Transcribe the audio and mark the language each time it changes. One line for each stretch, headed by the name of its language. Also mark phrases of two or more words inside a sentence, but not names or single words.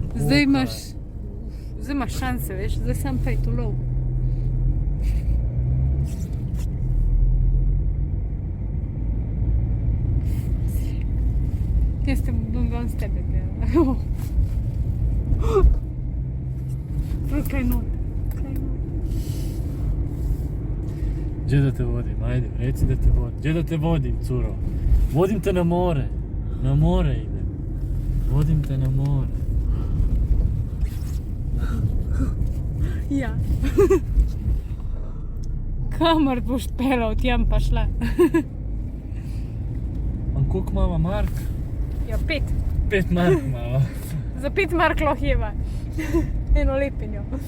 Slovenian: Zdaj imaš šanse, veš, zdaj sam pej to lov. Jaz te bom ven s tebe gledala. Kaj not.
Croatian: Gdje da te vodim, ajde, reci da te vodim. Gdje da te vodim, curo? Vodim te na more. Na more idem. Vodim te na more.
Slovenian: Ja. Kamor boš pelal, tjem pa šla. On koliko mava mark? Ja, 5. 5 mark mava. Za 5 mark lahko jeva. Eno lepenjo.